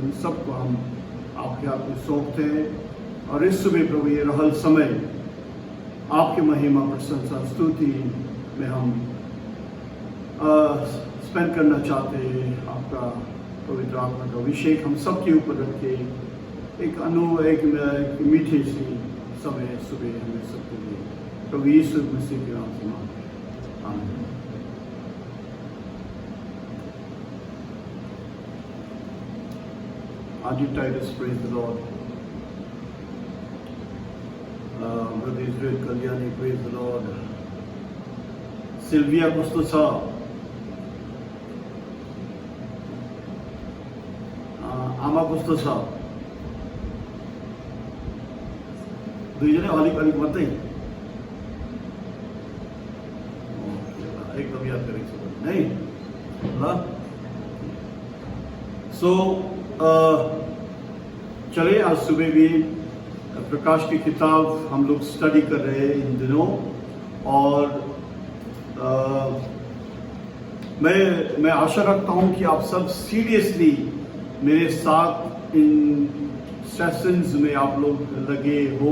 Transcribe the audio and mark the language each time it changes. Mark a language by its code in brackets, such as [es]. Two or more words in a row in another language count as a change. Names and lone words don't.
[hi] इन सबको हम आपके हाथ में सौंपते हैं। और इस सुबह प्रभु ये रहल समय आपकी महिमा प्रशंसा स्तुति में हम स्पेंड करना चाहते हैं। आपका पवित्र आत्मा का अभिषेक हम सबके ऊपर रख के एक मीठे सी समय सुबह हमें सबके लिए प्रभु यीशु मसीह के नाम से मांगते हैं, आमीन। [en] Auntie Titus, praise the Lord. Brother Israel Kalyani, praise the Lord. Sylvia Costosa, Ama Costosa. [ne] दुईजने अलिक मात्रै एकदम याद गरेको छु है ल। [hi] सो चले आज सुबह भी प्रकाश की किताब हम लोग स्टडी कर रहे हैं इन दिनों, और मैं आशा रखता हूं कि आप सब सीरियसली मेरे साथ इन सेशंस में आप लोग लगे हो।